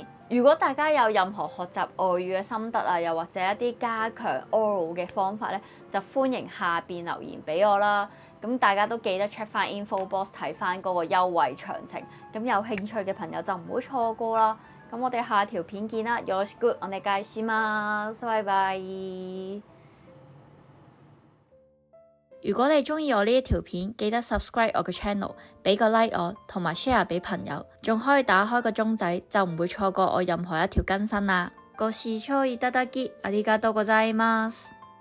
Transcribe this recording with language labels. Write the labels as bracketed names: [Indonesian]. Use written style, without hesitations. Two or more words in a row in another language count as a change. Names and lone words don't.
[Cantonese] 如果大家有任何學習外語嘅心得啊，又或者一啲加強 oral 嘅方法咧，就歡迎下邊留言俾我啦。咁大家都記得 check 翻 [English] info box [Cantonese] 睇翻嗰個優惠詳情。咁有興趣嘅朋友就唔好錯過啦。咁我哋下條片見啦。 [Japanese] よろしくお願いします。 [Cantonese] 拜拜。如果你中意我呢一條片，記得 subscribe 我嘅 channel， 俾個 like 我，同埋 share 俾朋友，仲可以打開個鐘仔，就唔會錯過我任何一條更新啦。 [Japanese] ご視聴いただきありがとうございます。